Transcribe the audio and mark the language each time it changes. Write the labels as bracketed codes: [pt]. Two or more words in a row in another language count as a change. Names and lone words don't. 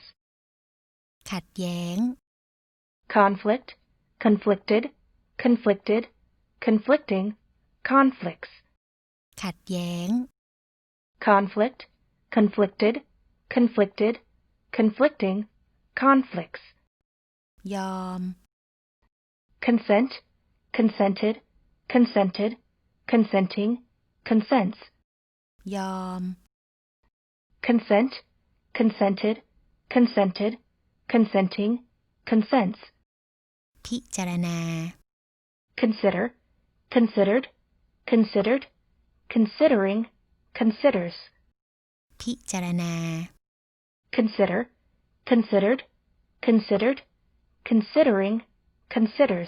[th] ขัดแย้ง [en] conflict, conflicted, conflicted, conflicting, conflicts, [th] ขัดแย้ง [en] conflict, conflicted, conflicted, conflicting, conflicts, [th] ยอม [en] consent, consented, consented, consenting, consents, [th] ยอม [en] consent, consented, consented, consenting, consents, [th] พิจารณา [en] consider, considered, considered, considering, considers, [th] พิจารณา [en] consider, considered, considered, considering, considers,